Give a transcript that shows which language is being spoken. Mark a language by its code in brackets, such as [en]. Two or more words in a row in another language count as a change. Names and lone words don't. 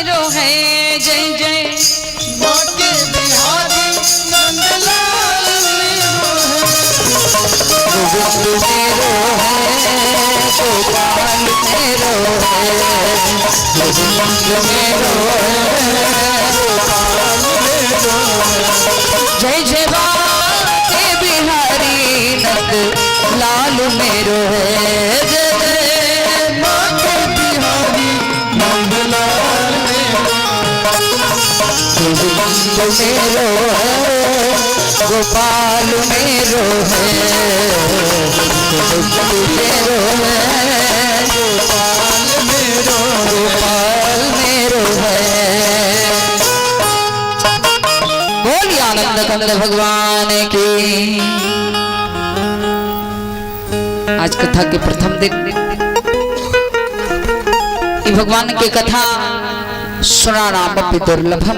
[bra] है जय जय बाके बिहारी नंदलाल मेरो है गोविंद मेरो है गोपाल मेरो है गोविंद मेरो है गोपाल मेरो है जय जय बाके बिहारी नंद लाल मेरो है जय जय बाके बिहारी नंदलाल मेरो गोविंद मेरो है गोपाल मेरो है गोविंद मेरो है गोपाल मेरो गोपाल मेरो है। [hi] बोलिए आनंद कंद भगवान की। आज कथा के प्रथम दिन भगवान की कथा सुनानाम दुर्लभम।